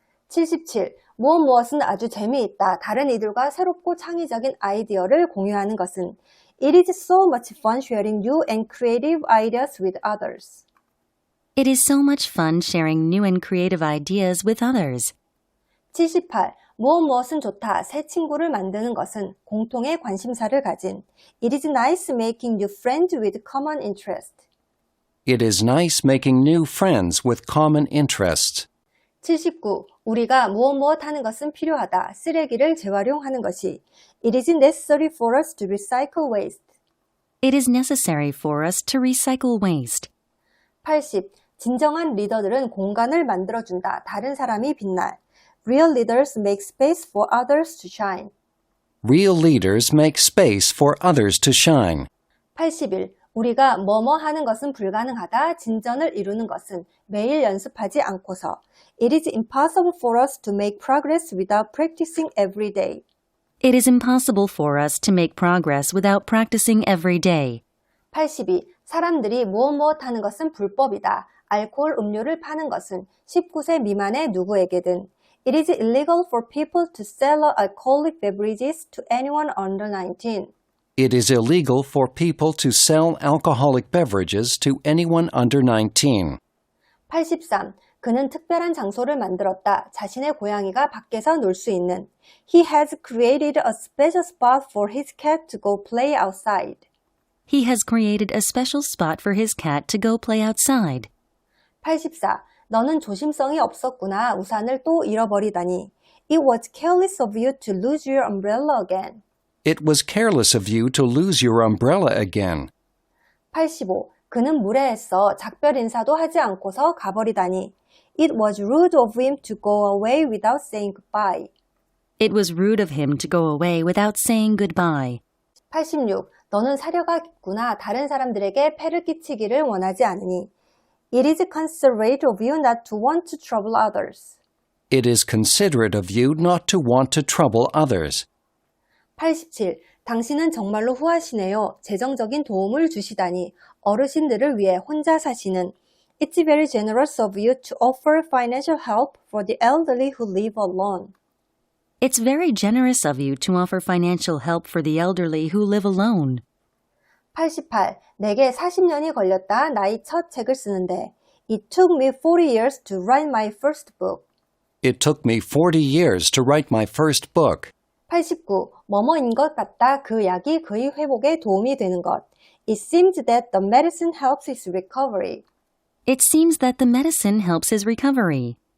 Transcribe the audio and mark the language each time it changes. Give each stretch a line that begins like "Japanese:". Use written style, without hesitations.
Korean: 77. 무엇은 아주 재미있다. 다른 이들과 새롭고 창의적인 아이디어를 공유하는 것은.
English: It is so much fun sharing new and creative ideas with others. It is so much fun sharing new and creative ideas with others.
Korean: 78. 무엇은 좋다. 새 친구를 만드는 것은 공통의 관심사를 가진.
English: It is nice making new friends with common interest. It is nice making new friends with common interests.
Korean: 79. 우리가 무엇 하는 것은 필요하다. 쓰레기를 재활용하는 것이.
English: It is necessary for us to recycle waste. It is necessary for us to recycle waste.
Korean: 80. 진정한 리더들은 공간을 만들어준다. 다른 사람이 빛날.
English: Real leaders make space for others to shine. Real leaders make space for others to shine.
Korean: 81. 우리가 하는 것은 불가능하다. 진전을 이루는 것은 매일 연습하지 않고서.
English: It is impossible for us to make progress without practicing every day. It is impossible for us to make progress without practicing every day.
Korean: 82. 사람들이 무엇 하는 것은 불법이다. 알코올 음료를 파는 것은 19세 미만의 누구에게든.
English: It is illegal for people to sell alcoholic beverages to anyone under 19. It is illegal for people to sell alcoholic beverages to anyone under 19.
Korean: 83. 그는 특별한 장소를 만들었다. 자신의 고양이가 밖에서 놀 수 있는.
English: He has created a special spot for his cat to go play outside. He has created a special spot for his cat to go play outside.
Korean: 84. 너는 조심성이 없었구나. 우산을 또 잃어버리다니.
English: It was careless of you to lose your umbrella again. It was careless of you to lose your umbrella again.
Korean: 85. 그는 무례했어. 작별 인사도 하지 않고서 가버리다니.
English: It was rude of him to go away without saying goodbye. It was rude of him to go away without saying goodbye.
Korean: 86. 너는 사려가 깊구나. 다른 사람들에게 폐를 끼치기를 원하지 않으니.
English: It is considerate of you not to want to trouble others. It is considerate of you not to want to trouble others.
Korean: 87. 당신은 정말로 후하시네요. 재정적인 도움을 주시다니. 어르신들을 위해 혼자 사시는.
English: It's very generous of you to offer financial help for the elderly who live alone. It's very generous of you to offer financial help for the elderly who live alone.
Korean: 88. 내게 40년이 걸렸다. 나의 첫 책을 쓰는데.
English: It took me 40 years to write my first book. It took me 40 years to write my first book.
Korean: 89. 뭐뭐인 것 같다. 그 약이 그의 회복에 도움이 되는 것.
English: It seems that the medicine helps his recovery. It seems that the medicine helps his recovery.